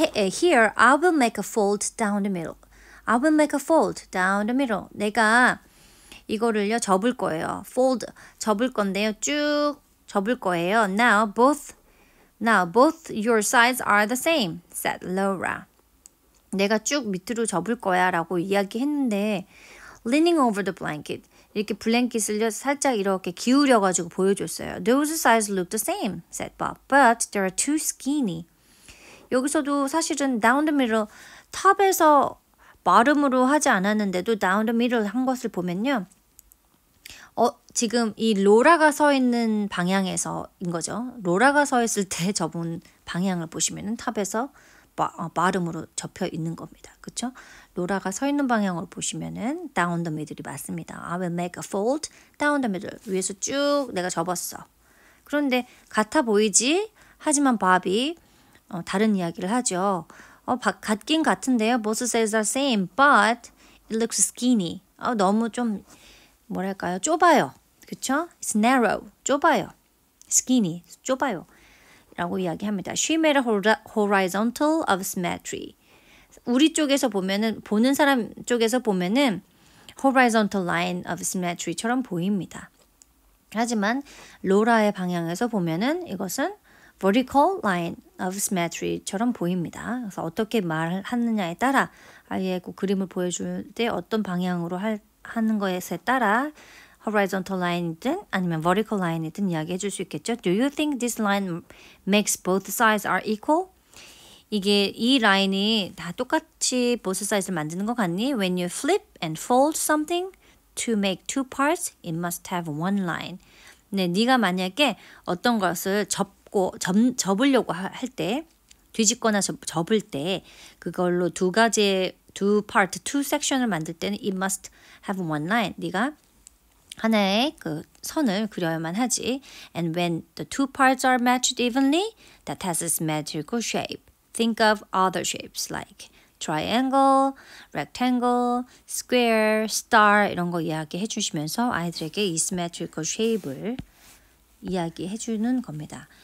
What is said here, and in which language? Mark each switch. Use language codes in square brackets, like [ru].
[en] Here, I will make a fold down the middle. I will make a fold down the middle. [ko] 내가 이거를요 접을 거예요. fold 접을 건데요. 쭉 접을 거예요. [en] Now both your sides are the same, said Laura. [ko] 내가 쭉 밑으로 접을 거야 라고 이야기했는데 [en] leaning over the blanket. [ko] 이렇게 블랭킷을 살짝 이렇게 기울여가지고 보여줬어요. [en] Those sides look the same, said Bob, but they are too skinny. [ko] 여기서도 사실은 down the middle 탑에서 bottom으로 하지 않았는데도 down the middle 한 것을 보면요. 지금 이 로라가 서 있는 방향에서인 거죠. 로라가 서 있을 때 접은 방향을 보시면은 탑에서 bottom으로 접혀 있는 겁니다. 그렇죠? 로라가 서 있는 방향으로 보시면은 down the middle이 맞습니다. [en] I will make a fold down the middle. [ko] 위에서 쭉 내가 접었어. 그런데 같아 보이지? 하지만 밥이 다른 이야기를 하죠. 같긴 같은데요. [en] Both sides are same, but it looks skinny. [ko] 너무 좀 뭐랄까요? 좁아요. 그쵸? [en] It's narrow. [ko] 좁아요. Skinny. 좁아요. 라고 이야기합니다. [en] She made a horizontal of symmetry. [ko] 우리 쪽에서 보면은 보는 사람 쪽에서 보면은 horizontal line of symmetry처럼 보입니다. 하지만 로라의 방향에서 보면은 이것은 vertical line of symmetry처럼 보입니다. 그래서 어떻게 말하느냐에 따라 아예 그 그림을 보여줄 때 어떤 방향으로 하는 것에 따라 horizontal line이든 아니면 vertical line이든 이야기해 줄 수 있겠죠. [en] Do you think this line makes both sides are equal? [ko] 이게 이 라인이 다 똑같이 both sides를 만드는 것 같니? [en] When you flip and fold something to make two parts, it must have one line. [ko] 네, 네가 만약에 어떤 것을 접으려고 할 때, 뒤집거나 접을 때 그걸로 두 part, two section을 만들 때는 [en] it must have one line. [ko] 네가 하나의 그 선을 그려야만 하지. [en] And when the two parts are matched evenly, that has a symmetrical shape. Think of other shapes like triangle, rectangle, square, star [ko] 이런 거 이야기해 주시면서 아이들에게 이 symmetrical shape을 이야기해 주는 겁니다.